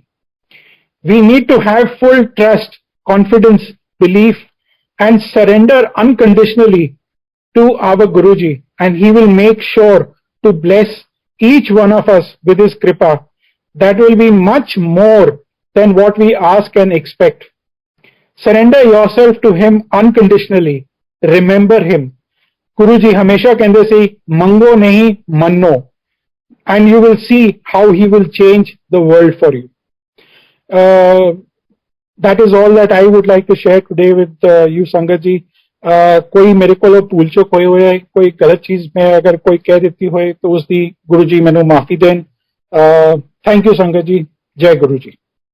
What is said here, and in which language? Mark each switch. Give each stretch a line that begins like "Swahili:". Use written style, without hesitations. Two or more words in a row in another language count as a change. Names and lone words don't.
English: We need to have full trust, confidence, belief and surrender unconditionally to our Guruji, and he will make sure to bless each one of us with his kripa that will be much more than what we ask and expect। Surrender yourself to him unconditionally, remember him।
Punjabi: Guruji ਹਮੇਸ਼ਾ ਕਹਿੰਦੇ ਸੀ ਮੰਗੋ ਨਹੀਂ ਮੰਨੋ,
English: and you will see how he will change the world for you। That is all that I would like to share today with you
Punjabi: ਸੰਗਤ ਜੀ। ਕੋਈ ਮੇਰੇ ਕੋ ਭੁੱਲ ਚੁੱਕ ਹੋਏ ਹੁਏ, ਕੋਈ ਗਲਤ ਚੀਜ਼ ਮੈਂ ਅਗਰ ਕੋਈ ਕਹਿ ਦਿੰਦੀ ਹੋਏ ਤੋ ਉਸਕੀ ਗੁਰੂ ਜੀ ਮੈਨੂੰ ਮਾਫ਼ੀ ਦੇਣ।
English: Thank you
Punjabi: ਸੰਗਤ ਜੀ, ਜੈ ਗੁਰੂ ਜੀ।